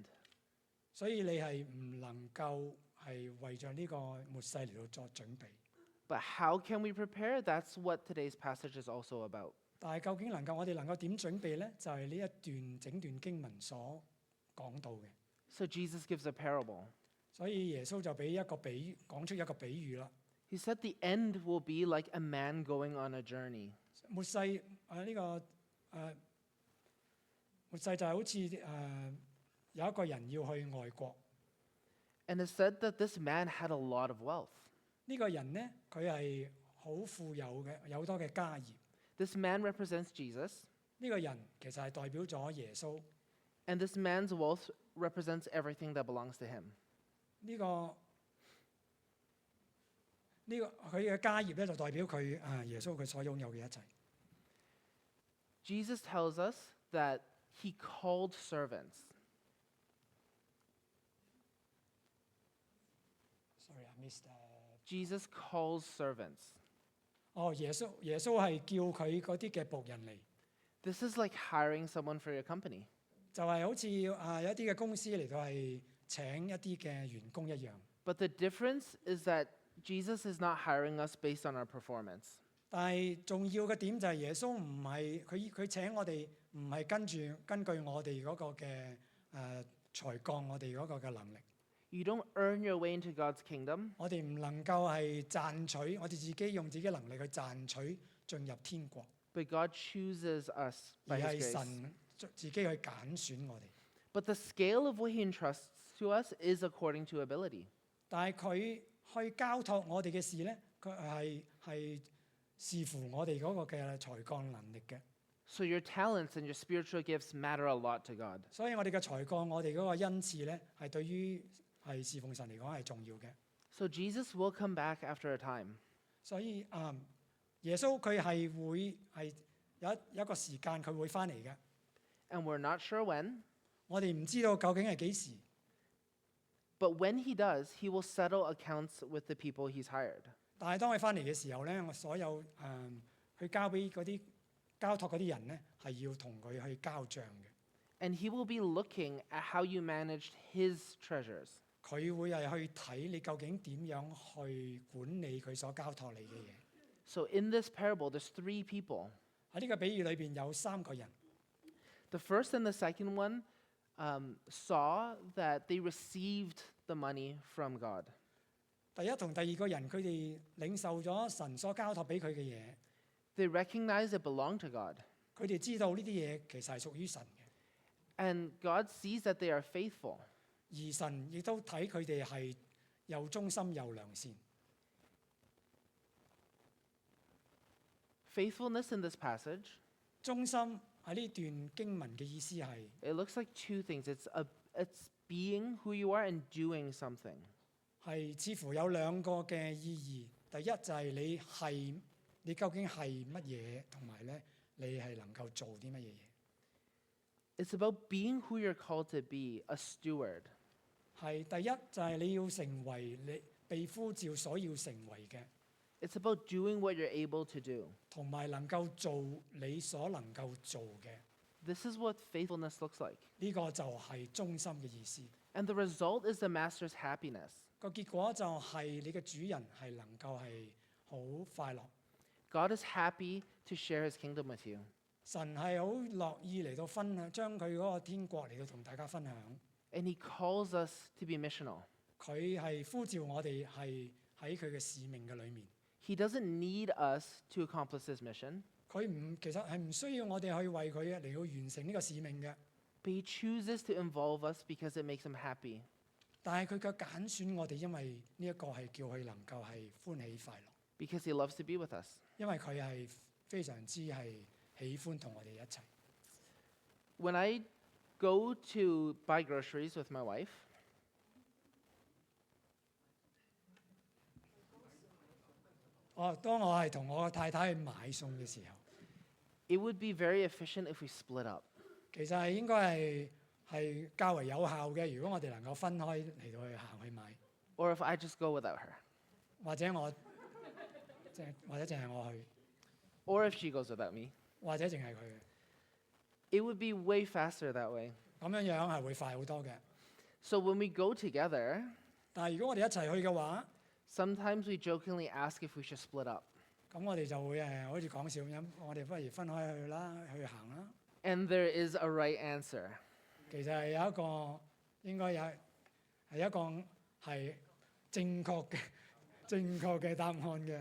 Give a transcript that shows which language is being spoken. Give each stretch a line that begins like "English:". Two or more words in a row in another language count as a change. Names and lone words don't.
Cantonese: 所以你係唔能夠係為着呢個末世嚟到作準備。
English: But how can we prepare? That's what today's passage is also about.
Cantonese: 但係究竟我哋能夠點準備呢？就係呢一段整段經文所講到嘅。
English: So Jesus gives a parable.
Cantonese: 所以耶穌就俾一個講出一個比喻啦。
English: He said the end will be like a man going on a journey.
Cantonese: 末世末世就係好似有一個人要去外國，
English: And it said that this man had a lot of wealth.
Cantonese: 呢個人呢，佢係好富有嘅，有好多嘅家業。
English: This man represents Jesus,
Cantonese: 呢個人其實係代表咗耶穌。
English: and this man's wealth represents everything that belongs to him.
Cantonese: 佢嘅家業咧就代表佢耶穌佢所擁有嘅一切。
English: Jesus tells us that he called servants. Sorry, I missed. Jesus calls servants.
Cantonese: 耶穌係叫佢嗰啲嘅僕人嚟，
English: This is like hiring someone for your company.
Cantonese: 就係好似有一啲嘅公司嚟到係請一啲嘅員工一樣。
English: But the difference is that Jesus is not hiring us based on our performance.
Cantonese: 但係重要嘅點就係耶穌唔係佢請我哋唔係根據我哋嗰個嘅才幹，我哋嗰個嘅能力。
English: You don't earn your way into God's kingdom.
Cantonese: 我哋唔能夠係賺取，我哋自己用自己能力去賺取進入天國，
English: But God chooses us
Cantonese: 而
English: by
Cantonese: 係
English: His grace.
Cantonese: 神自己去揀選我哋。
English: But the scale of what He entrusts to us is according to ability.
Cantonese: 但係佢去交託我哋嘅事咧，佢係視乎我哋嗰個嘅才幹能力嘅。
English: So your talents and your spiritual gifts matter a lot to God.
Cantonese: 所以我哋嘅才幹，我哋嗰個恩賜咧，係對於係侍奉神嚟講係重要嘅。
English: So Jesus will come back after a time.
Cantonese: 所以耶穌佢係會係有一個時間佢會翻嚟嘅，
English: And we're not sure when,
Cantonese: 我哋唔知道究竟係幾時，
English: but when he does, he will settle accounts with the people he's hired.
Cantonese: 但係當佢翻嚟嘅時候咧，我所有去交俾嗰啲交託嗰啲人咧，係要同佢去交帳嘅。
English: And he will be looking at how you managed his treasures.
Cantonese: 佢會係去睇你究竟點樣去管理佢所交託你嘅嘢。
English: So in this parable, there's 3 people.
Cantonese: 喺呢個比喻裏邊有3個人，
English: The first and the second one saw that they received the money from God.
Cantonese: 第一同第二個人佢哋領受咗神所交託俾佢嘅嘢，
English: They recognized it belonged to God.
Cantonese: 佢哋知道呢啲嘢其實係屬於神嘅，
English: And God sees that they are faithful.
Cantonese: 而神亦都睇佢哋係又忠心又良善。
English: Faithfulness in this passage,
Cantonese: 忠心喺呢段經文嘅意思係
English: it looks like 2 things. It's being who you are and doing something.
Cantonese: 似乎有2個嘅意義。第一就係你究竟係乜嘢，同埋咧你係能夠做啲乜嘢嘢。
English: It's about being who you're called to be, a steward.
Cantonese: 第一就係你要成為你被呼召所要成為嘅，
English: It's about doing what you're able to do.
Cantonese: 同埋能夠做你所能夠做嘅。
English: This is what faithfulness looks like.
Cantonese: 呢個就係忠心嘅意思。
English: And the result is the master's happiness.
Cantonese: 個結果就係你嘅主人係能夠係好快樂。
English: God is happy to share his kingdom with you.
Cantonese: 神係好樂意嚟到分享，將佢嗰個天國嚟到同大家分享。
English: And he calls us to be missional.
Cantonese: 佢係呼召我哋係喺佢嘅使命嘅裏面。
English: He doesn't need us to accomplish his mission,
Cantonese: 其實係唔需要我哋去為佢嚟到完成呢個使命嘅，
English: but he chooses to involve us because it makes him happy.
Cantonese: 但係佢卻揀選我哋，因為呢一個係叫佢能夠係歡喜快樂，
English: Because he loves to be with us.
Cantonese: 因為佢係非常之係喜歡同我哋一齊。
English: When I go to buy groceries with my wife,
Cantonese: 當我係同我太太去買餸嘅時候，
English: it would be very efficient if we split up.
Cantonese: 其實係應該係較為有效嘅。如果我哋能夠分開嚟到去行去買，
English: Or if I just go without her.
Cantonese: 或者淨係我去，
English: Or if she goes without me.
Cantonese: 或者淨係佢嘅，
English: It would be way faster that way.
Cantonese: 咁樣係會快好多嘅。
English: So when we go together,
Cantonese: 但係如果我哋一齊去嘅話，
English: sometimes we jokingly ask if we should split up.
Cantonese: 咁我哋就會好似講笑咁，我哋不如分開去啦，去行啦。
English: And there is a right answer.
Cantonese: 其實係有一個應該係一個係正確嘅答案嘅。